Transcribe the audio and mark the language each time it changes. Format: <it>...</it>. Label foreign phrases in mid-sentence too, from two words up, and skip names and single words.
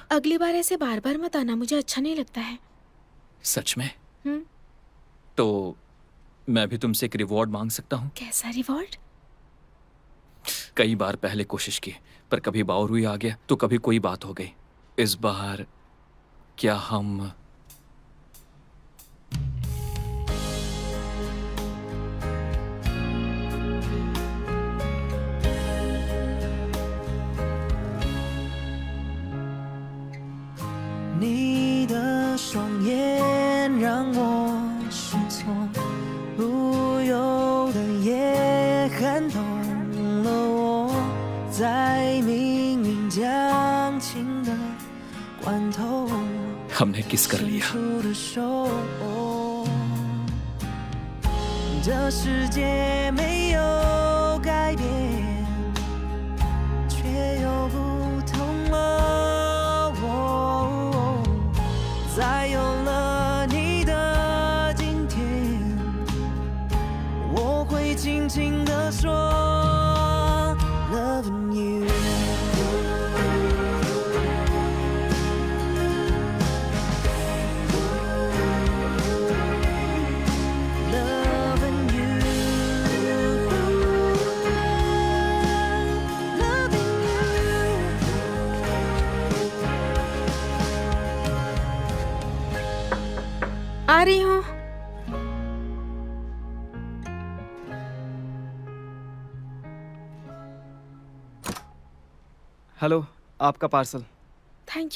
<hi>अगली बार ऐसे बार बार मत आना, मुझे अच्छा नहीं लगता है। सच में? तो मैं भी तुमसे एक रिवॉर्ड मांग सकता हूँ? कैसा रिवॉर्ड? कई बार पहले कोशिश की, पर कभी बावरूई आ गया तो कभी कोई बात हो गई। इस बार क्या हम</hi> <zh>你的双眼让我失措，不由得也看懂了我，在迷头，</zh> <hi>हमने किस कर</hi> <zh>伸</zh> <hi>लिया।</hi> <zh>出的手。这世界没有改变，却有不同了。再有了你的今天，我会轻轻地说</zh> <en>，Loving you。Loving you, loving you.</en> <hi>आ रही हूँ। हेलो, आपका पार्सल।</hi> <en>thank you.</en>